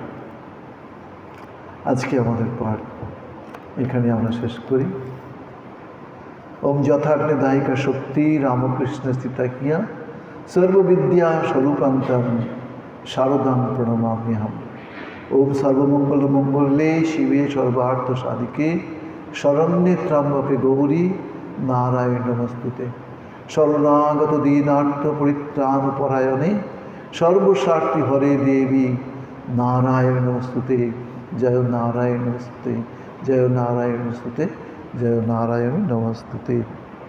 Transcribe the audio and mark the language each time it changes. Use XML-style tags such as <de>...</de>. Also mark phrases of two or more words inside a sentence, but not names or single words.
<bn>আজকে আমাদের পাঠ এখানে আমরা শেষ করি।</bn> <sa>ওম যথাগ্নে দায়িকা শক্তি রামকৃষ্ণ স্থিতাকিয়া সর্ববিদ্যা স্বরূপান্তম শারদাং প্রণমাম্যহম। ওম সর্বমঙ্গল মঙ্গলে শিবে সর্বার্থ সাধিকে শরণ্যে ত্র্যম্বকে গৌরী নারায়ণ নমস্তুতে। শরণাগত দীনার্থ পরিত্রাণ পরায়ণে সর্বস্বার্থী হরে দেবী নারায়ণ নমস্তুতে। জয় নারায়ণ নমস্তুতে, জয় নারায়ণ নমস্তুতে, জয় নারায়ণ নমস্তুতে।</sa>